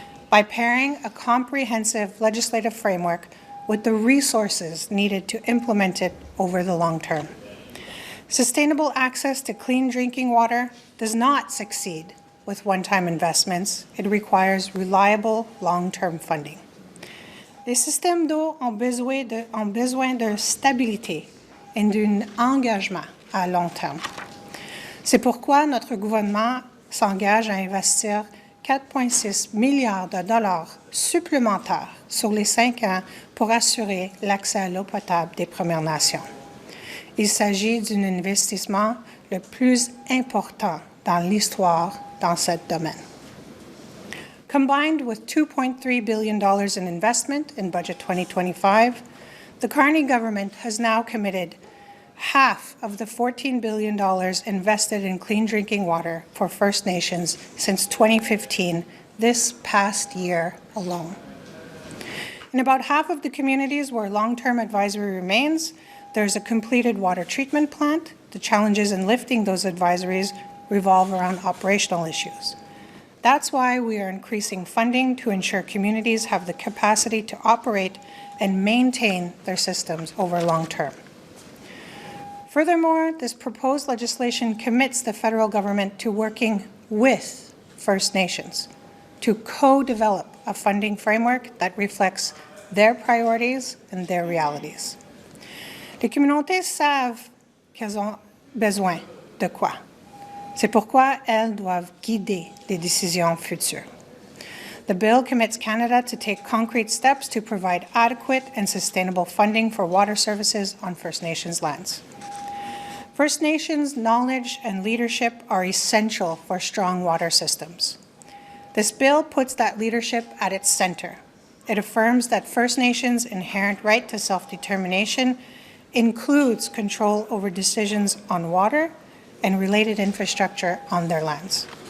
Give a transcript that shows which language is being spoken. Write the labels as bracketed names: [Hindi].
[English] By pairing a comprehensive legislative framework with the resources needed to implement it over the long term. Sustainable access to clean drinking water does not succeed with one-time investments. It requires reliable long-term funding. [French] Les systèmes d'eau ont besoin de stabilité et d'un engagement à long terme. C'est pourquoi notre gouvernement s'engage à investir 4,6 milliards de dollars supplémentaires sur les 5 ans pour assurer l'accès à l'eau potable des Premières Nations. Il s'agit d'un investissement le plus important dans l'histoire dans ce domaine. [English] Combined with $2.3 billion in investment in Budget 2025, the Carney government has now committed half of the $14 billion invested in clean drinking water for First Nations since 2015, this past year alone. In about half of the communities where long-term advisory remains, there's a completed water treatment plant. The challenges in lifting those advisories revolve around operational issues. That's why we are increasing funding to ensure communities have the capacity to operate and maintain their systems over long term. Furthermore, this proposed legislation commits the federal government to working with First Nations to co-develop a funding framework that reflects their priorities and their realities. [French] Les communautés savent qu'elles ont besoin de quoi. C'est pourquoi elles doivent guider les décisions futures. [English] The bill commits Canada to take concrete steps to provide adequate and sustainable funding for water services on First Nations lands. First Nations knowledge and leadership are essential for strong water systems. This bill puts that leadership at its center. It affirms that First Nations' inherent right to self-determination includes control over decisions on water and related infrastructure on their lands.